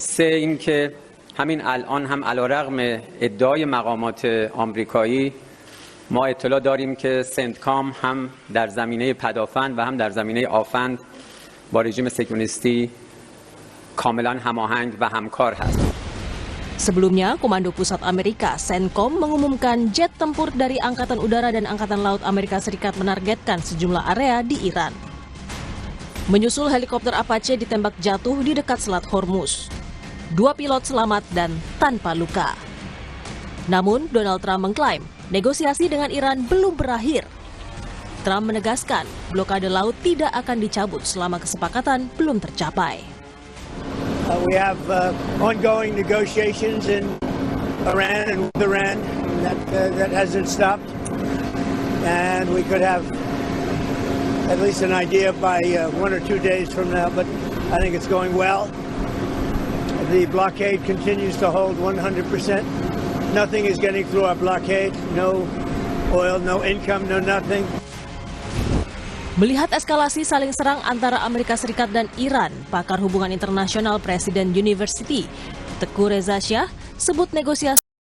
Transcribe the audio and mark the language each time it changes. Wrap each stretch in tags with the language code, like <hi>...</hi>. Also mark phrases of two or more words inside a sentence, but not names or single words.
<fa>سه اینکه همین الان هم علیرغم ادعای مقامات آمریکایی ما اطلاع داریم که سنتکام هم در زمینه پدافند و هم در زمینه آفند با رژیم صهیونیستی کاملا هماهنگ و همکار هست.</fa> <id>Sebelumnya, Komando Pusat Amerika, CENTCOM, mengumumkan jet tempur dari Angkatan Udara dan Angkatan Laut Amerika Serikat menargetkan sejumlah area di Iran. Menyusul helikopter Apache ditembak jatuh di dekat Selat Hormuz. 2 pilot selamat dan tanpa luka. Namun, Donald Trump mengklaim negosiasi dengan Iran belum berakhir. Trump menegaskan blokade laut tidak akan dicabut selama kesepakatan belum tercapai.</id> <en>We have ongoing negotiations in Iran and with Iran that hasn't stopped, and we could have at least an idea by 1 or 2 days from now, but I think it's going well. The blockade continues to hold 100%. Nothing is getting through our blockade. No oil, no income, no nothing.</en> <id>Melihat eskalasi saling serang antara Amerika Serikat dan Iran, pakar hubungan internasional Presiden University, Teguh Reza Shah, sebut negosiasi</id>